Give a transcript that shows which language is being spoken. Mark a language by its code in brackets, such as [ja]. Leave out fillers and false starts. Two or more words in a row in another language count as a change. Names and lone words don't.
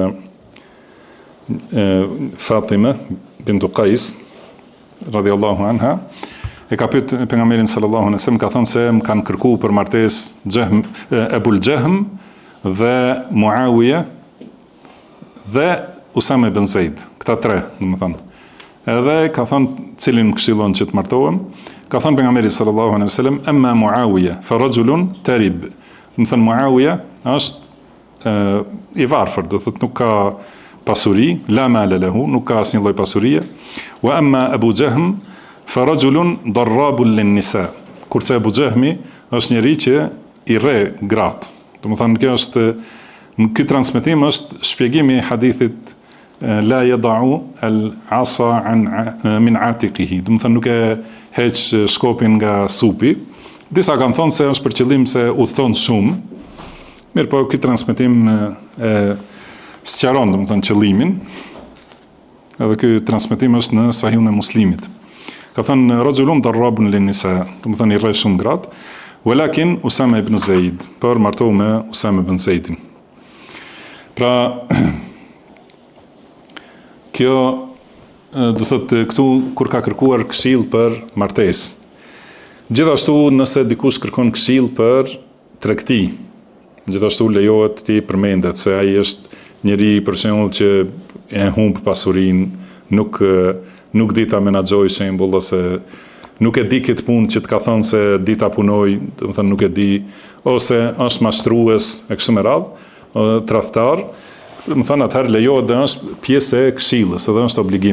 [sq] Fatima bintu Qais [ar] رضي الله عنها, [sq] e ka pyet pejgamberin [ar] صلى الله عليه وسلم, [sq] ka thënë se më kanë kërkuar për martesë Ebul Jahm dhe Muawiya dhe Usame ibn Zaid, këta 3, domethënë. Edhe ka thënë cilin më këshillon që të martohem. Ka thënë pejgamberi [ar] صلى الله عليه وسلم أما معاوية فرجل ترب. [sq] Domethënë Muawiya është i varfër, do thotë nuk ka pasuri, [ar] لا مال له, [sq] nuk ka asnjë lloj pasurie. [ar] وأما أبو جهم فرجل ضراب للنساء. [sq] Kurse Abu Jahmi është njeri që i rre gratë. Domethënë kjo është në ky transmetim është shpjegimi i hadithit [ar] لا يضع العصا من عاتقه. [sq] Domethënë nuk e heq shkopin nga supi. Disa kanë thonë se është për qëllim se udhton shumë. Mirë, po ky transmetim sqaron domethënë qëllimin. Edhe ky transmetim është në Sahihun e Muslimit. Ka thënë [ar] رجل ضراب للنساء, [sq] domethënë i rre shumë gratë. Walakin Usama ibn Zaid, për martohu me Usama ibn Zaidin. Pra, kjo do thotë këtu kur ka kërkuar këshill për martesë. Gjithashtu nëse dikush kërkon këshill për tregti, gjithashtu lejohet ti përmendet se ai është njeri për shembull që e humb pasurinë, nuk di ta menaxhoj shembull ose nuk e di këtë punë që të ka thënë se di ta punoj, domethënë nuk e di, ose është mashtrues e kështu me radhë, tradhtar, domethënë atëherë lejohet dhe është pjesë e këshillës, edhe është obligim.